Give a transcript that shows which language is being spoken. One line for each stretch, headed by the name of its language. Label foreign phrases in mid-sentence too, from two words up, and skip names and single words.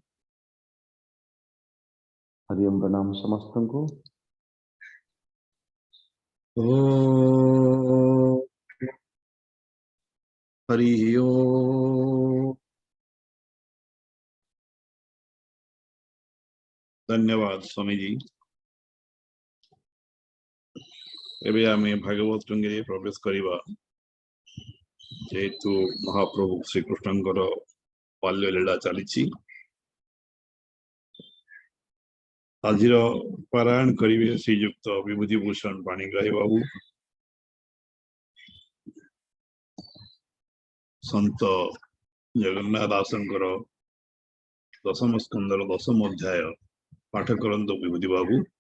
Odia: ହରି ଓମ୍। ପ୍ରଣାମ ସମସ୍ତ କୁ। ଓମ୍ ହରି ଓମ୍। ଧନ୍ୟବାଦ ସ୍ୱାମୀ ଜୀ। ଏବେ ଆମେ ଭାଗବତ ଟିକେ ପ୍ରବେଶ କରିବା ଯେତୁ ମହାପ୍ରଭୁ ଶ୍ରୀ କୃଷ୍ଣଙ୍କର ବାଲ୍ୟ ଲୀଳା ଚାଲି। ଆଜିର ପାରାୟଣ କରିବେ ଶ୍ରୀଯୁକ୍ତ ବିଭୂତିଭୂଷଣ ପାଣିଗ୍ରାହୀ ବାବୁ, ସନ୍ଥ ଜଗନ୍ନାଥ ଦାସଙ୍କର ଦଶମ ସ୍କନ୍ଧର ଦଶମ ଅଧ୍ୟାୟ ପାଠ କରନ୍ତୁ ବିଭୂତି ବାବୁ।